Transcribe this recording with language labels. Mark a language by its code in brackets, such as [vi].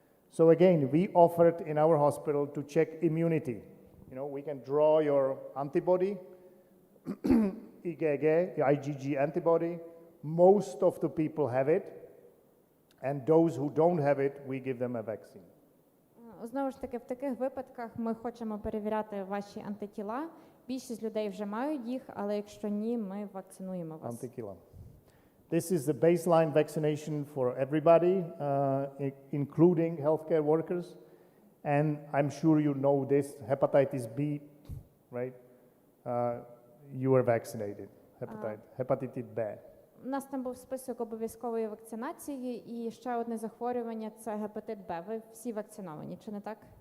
[en] So again, we offer it in our hospital to check immunity. We can draw your antibody, IgG antibody. Most of the people have it, and those who don't have it, we give them a vaccine. [uk] Знову ж таки, в таких випадках ми хочемо перевіряти ваші антитіла. Більшість людей вже мають їх, але якщо ні, ми вакцинуємо вас. Antitіла. [en] This is the baseline vaccination for everybody, including healthcare workers. And I'm sure you know this, hepatitis B, right? You were vaccinated, hepatitis B. [uk] У нас там був список обов'язкової вакцинації, і ще одне захворювання – це гепатит Б. Ви всі вакциновані, чи не так?